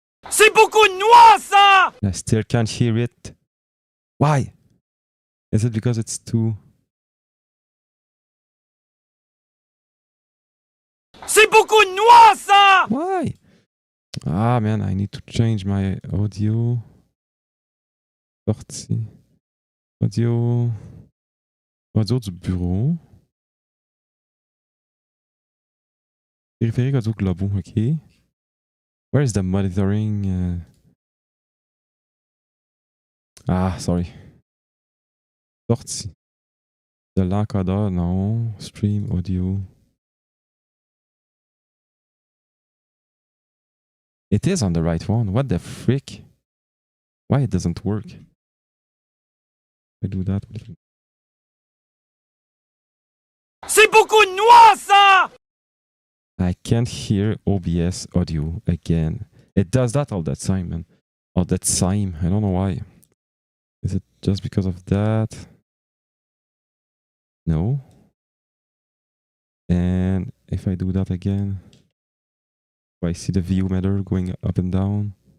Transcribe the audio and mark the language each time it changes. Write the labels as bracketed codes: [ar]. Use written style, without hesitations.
[fr] C'est beaucoup de noix, ça! [en] I still can't hear it. Why? Is it because it's too... [fr] C'est beaucoup de noix, ça! [en] Why? Ah man, I need to change my audio. [fr] Sortie. Audio du bureau. Périphérique audio globaux, [en] okay. Where is the monitoring? Sorry. [fr] Sortie. De l'encodeur, non. [en] Stream audio. It is on the right one. What the frick? Why it doesn't work? I do that. [fr] C'est beaucoup de noix, ça! [en] I can't hear OBS audio again. It does that all that time, man. All that time. I don't know why. Is it just because of that? No. And if I do that again, I see the view meter going up and down.